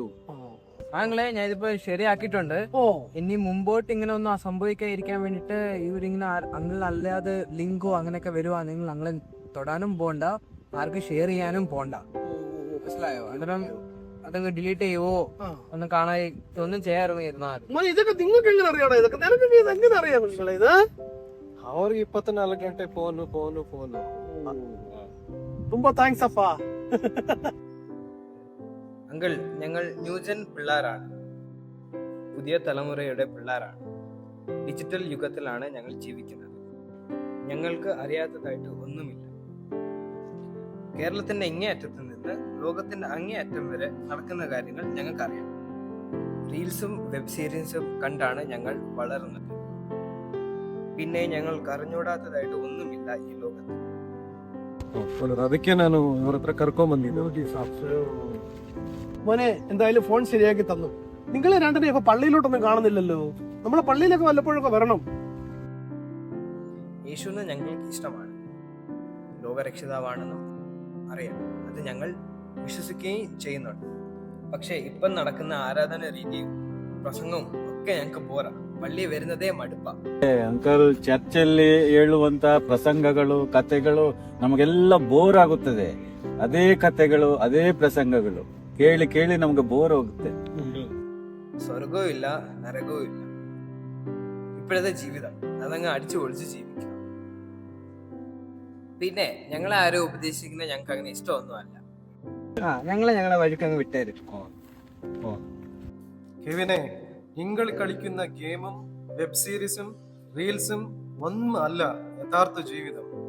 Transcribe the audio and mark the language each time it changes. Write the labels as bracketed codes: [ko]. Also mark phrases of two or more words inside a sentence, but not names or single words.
[ml] ആങ്ങളെ ഞാൻ ഇതിപ്പോ ശരിയാക്കിയിട്ടുണ്ട്. ഇനി മുമ്പോട്ട് ഇങ്ങനെ ഒന്നും സംഭവിക്കാതിരിക്കാൻ വേണ്ടിട്ട് ഇവരിങ്ങനെ അങ്ങനെ അല്ലാതെ ലിങ്കോ അങ്ങനെയൊക്കെ വരുവാണെങ്കിൽ ഞങ്ങളെ തൊടാനും പോണ്ട, ആർക്കും ഷെയർ ചെയ്യാനും പോണ്ട. മനസ്സിലായോ? അന്നേരം അതങ്ങ് ഡിലീറ്റ് ചെയ്യുവോ ഒന്നും കാണാൻ ഒന്നും ചെയ്യാറുമായിരുന്നാ മോനെ, ഇതൊക്കെ നിങ്ങൾക്ക് എങ്ങനെ അറിയാടാ? ഇതൊക്കെ നിനക്ക് എങ്ങനെ അറിയാം നിങ്ങളെ ഇത്? [kn] ಅವ್ರಿಗೆ 24 ಗಂಟೆ ಫೋನು. [ml] ತುಂಬಾ താങ്ക്സ് അപ്പാ. അങ്കിൾ, ഞങ്ങൾ ന്യൂജൻ പിള്ളേരാണ്, പുതിയ തലമുറയുടെ പിള്ളേരാണ്. ഡിജിറ്റൽ യുഗത്തിലാണ് ഞങ്ങൾ ജീവിക്കുന്നത്. ഞങ്ങൾക്ക് അറിയാത്തതായിട്ട് ഒന്നുമില്ല. കേരളത്തിന്റെ ഇങ്ങേയറ്റത്ത് നിന്ന് ലോകത്തിന്റെ അങ്ങേയറ്റം വരെ നടക്കുന്ന കാര്യങ്ങൾ ഞങ്ങൾക്കറിയാം. റീൽസും [en] web series [ml] കണ്ടാണ് ഞങ്ങൾ വളർന്നത്. പിന്നെ ഞങ്ങൾക്ക് അറിഞ്ഞൂടാത്തതായിട്ട് ഒന്നുമില്ല ഈ ലോകത്ത്. [kn] ಅದಕ್ಕೆ ನಾನು ಇವ್ರ ಹತ್ರ ಕರ್ಕೊಂಡ್ ಬಂದಿದ್ದೆ. [ml] മോനെ, എന്തായാലും ഫോൺ ശരിയാക്കി തന്നു. നിങ്ങളെ രണ്ടിനെ ഇപ്പൊ പള്ളിയിലോട്ടൊന്നും കാണുന്നില്ലല്ലോ. നമ്മളെ പള്ളിയിലൊക്കെ വല്ലപ്പോഴൊക്കെ വരണം. യേശുവിനെ ഞങ്ങൾക്ക് ഇഷ്ടമാണ്, ലോകരക്ഷിതാവാണെന്നും അറിയാം. അത് ഞങ്ങൾ വിശ്വസിക്കുകയും ചെയ്യുന്നുണ്ട്. പക്ഷെ ഇപ്പം നടക്കുന്ന ആരാധന രീതിയും പ്രസംഗവും ഒക്കെ ഞങ്ങൾക്ക് പോരാ. പള്ളി വരുന്നതേ മടുപ്പ. [kn] ಅಂಕಲ್, ಚರ್ಚಲ್ಲಿ ಹೇಳುವಂತ ಪ್ರಸಂಗಗಳು, ಕಥೆಗಳು ನಮಗೆಲ್ಲ ಬೋರ್ ಆಗುತ್ತದೆ. ಅದೇ ಕಥೆಗಳು, ಅದೇ ಪ್ರಸಂಗಗಳು ಕೇಳಿ ಕೇಳಿ ನಮ್ಗೆ ಬೋರ್ ಹೋಗುತ್ತೆ. [ml] സ്വർഗവും ഇല്ല, നരകവും ഇല്ല. ഇപ്പോഴത്തെ ജീവിതം അതങ്ങ് അടിച്ചു പൊളിച്ച് ജീവിക്കണം. പിന്നെ ഞങ്ങളെ ആരും ഉപദേശിക്കുന്നത് ഞങ്ങൾക്ക് അങ്ങനെ ഇഷ്ടമൊന്നുമല്ല. ഞങ്ങളെ വഴിക്ക് അങ്ങ് വിട്ടേരും. കെവിനെ, നിങ്ങൾ കളിക്കുന്ന ഗെയിമും [en] web series [ml] റീൽസും ഒന്നും അല്ല യഥാർത്ഥ ജീവിതം.